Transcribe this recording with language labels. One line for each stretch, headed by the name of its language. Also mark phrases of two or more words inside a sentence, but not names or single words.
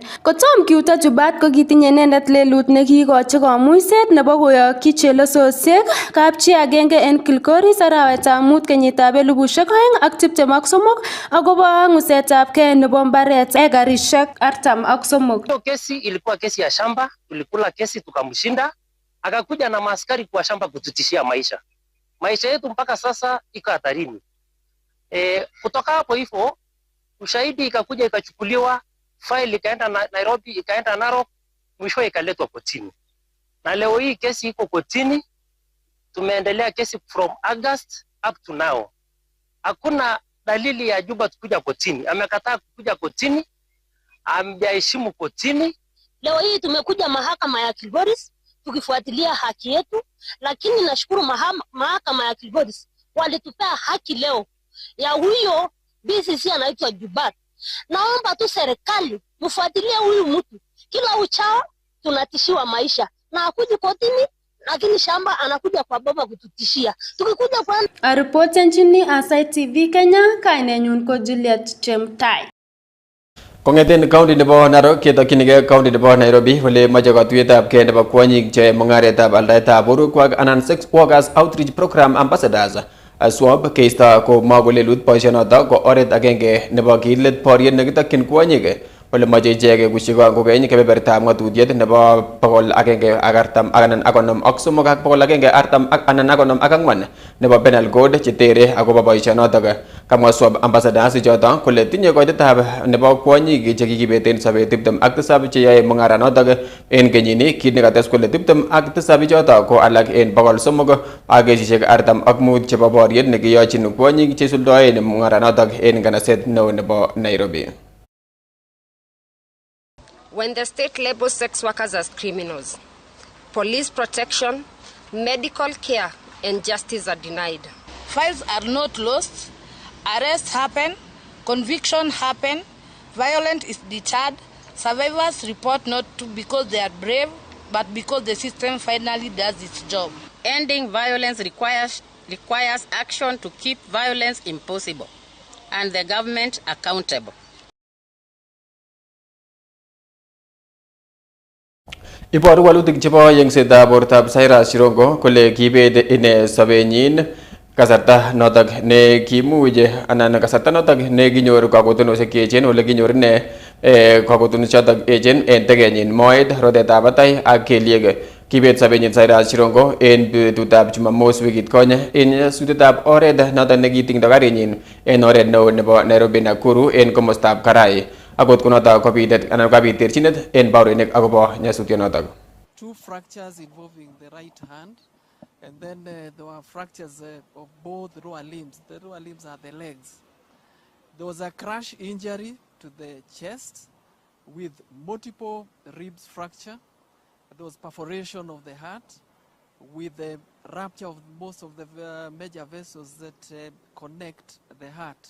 Kalenjin: Kotom kiuto Jubat ko kitinye inendet lelut nekikochi komuiset nebo koyokyi chelososiek kapchi agenge en Kilgoris arawetab mut kenyitab 2023 akobo ng'usetab gei nebo mbaret ekarishek 43.
Swahili: Kesi ilikuwa kesi ya shamba, tulikula kesi tukamshinda, akakuja na maaskari kwa shamba kututishia maisha. Maisha yetu mpaka sasa iko hatarini. Kutoka hapo hivyo ushahidi ikakuja ikachukuliwa, file ikaenda Nairobi, ikaenda Narok, mwisho ikaletwa kotini. Na leo hii kesi iko kotini. Tumeendelea kesi
English: from August up to now.
Swahili: Hakuna dalili ya Juba kuja kotini. Amekataa kuja kotini, amjaheshimu kotini. Leo hii tumekuja mahakama ya Kilgoris tukifuatilia haki yetu, lakini nashukuru mahakama ya Kilgoris walitupea haki leo ya huyo BCC anaitwa Jubat. Naomba tu serikali mfuatilie huyu mtu, kila uchao tunatishiwa maisha na akuji kotini, lakini shamba anakuja kwa baba kututishia. Tukikuja kwa Ripoti nchini Aasai TV Kenya,
Kalenjin: kainenyun ko Juliet Chemtai. Kongeten county nebo Narok ketokchinigei county nebo Nairobi ole moche katuiyetab kei nebo kwonyik che mung'aretab aldaetab borwekwak anan
English: sex workers outreach program ambassadors
Kalenjin: swab keisto ko makolelut boisionoto ko oret agenge nebo kilet boriet nekitokyin kwonyik ole moche ichek kushiko kokeny kebebertab ng'atutiet nebo 153 nebo
English: penal code
Kalenjin: chetere akobo boisionotok. Kamwa swab ambassadors ichoto kole tinye koitetab nebo kwonyik chekikibeten sobet 27 cheyoe mung'aranotok en kenyini, kit nekates kole 27 ichoto ko alak en 300 ak kesisiek 45 chebo boriet nekiyochin kwonyik cheisuldoen mung'aranotok en nganaset neo nebo Nairobi.
English: When the state labels sex workers as criminals, police protection, medical care, and justice are denied. Files are not lost, arrests happen, conviction happen, violence is deterred, survivors report not because they are brave, but because the system finally does its job. Ending violence requires action to keep violence impossible, and the government accountable.
Kalenjin: Iboru walutik chebo yengsetab bortab Cyrus Jirongo kole kibet ine sobenyin kasarta notok ne kimuch anan kasarta notok ne kinyor kakotonoshek cheechen ole kinyor ine kakotonoshek chotok echen en tegenyin, moet, rotetab batai ak keliek. Kibet sobenyin Cyrus Jirongo en betutab Jumamos wikit konye en nyasutetab oret notok nekitingdo karinyin en oret neo nebo Nairobi Nakuru en komostab Karai. Akot kunotok kobitet anan kabit terchinet en baurinik akobo nyasutyonotok.
English: 2 fractures involving the right hand, and then there were fractures of both lower limbs. The lower limbs are the legs. There was a crash injury to the chest with multiple ribs fracture. There was perforation of the heart with the rupture of most of the major vessels that connect the heart.